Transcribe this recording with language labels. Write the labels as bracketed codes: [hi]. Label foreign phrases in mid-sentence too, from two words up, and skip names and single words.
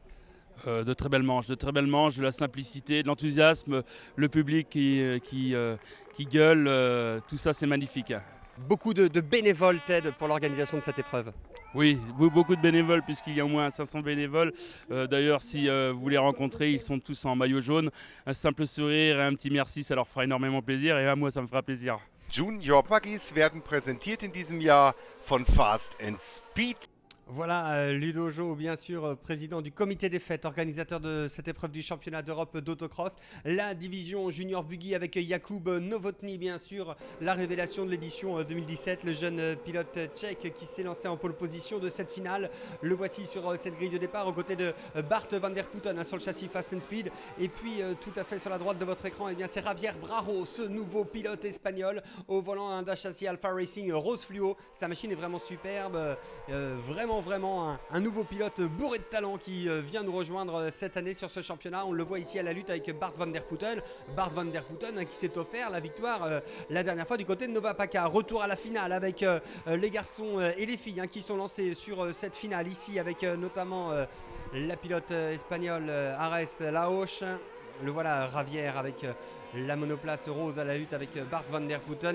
[fr] De très belles manches, de la simplicité, de l'enthousiasme, le public qui gueule, tout ça c'est magnifique. Beaucoup de bénévoles t'aident pour l'organisation de cette épreuve. Oui, beaucoup de bénévoles puisqu'il y a au moins 500 bénévoles. D'ailleurs, si vous les rencontrez, ils sont tous en maillot jaune. Un simple sourire et un petit merci, ça leur fera énormément plaisir et à moi, ça me fera plaisir. [de] Junior Buggies werden präsentiert in diesem Jahr von Fast and Speed. [fr] Voilà, Ludo Jo, bien sûr, président du comité des fêtes, organisateur de cette épreuve du championnat d'Europe d'autocross. La division junior buggy avec Jakub Novotný, bien sûr, la révélation de l'édition 2017, le jeune pilote tchèque qui s'est lancé en pole position de cette finale. Le voici sur cette grille de départ aux côtés de Bart van der Putten sur le châssis Fast and Speed. Et puis tout à fait sur la droite de votre écran, c'est Javier Braro, ce nouveau pilote espagnol au volant d'un châssis Alpha Racing rose fluo. Sa machine est vraiment superbe, vraiment un nouveau pilote bourré de talent qui vient nous rejoindre cette année sur ce championnat. On le voit ici à la lutte avec Bart van der Putten. Bart van der Putten qui s'est offert la victoire la dernière fois du côté de Nova Paca. Retour à la finale avec les garçons et les filles qui sont lancés sur cette finale ici avec notamment la pilote espagnole Ares Laoche. Le voilà, Javier avec la monoplace rose à la lutte avec Bart van der Putten.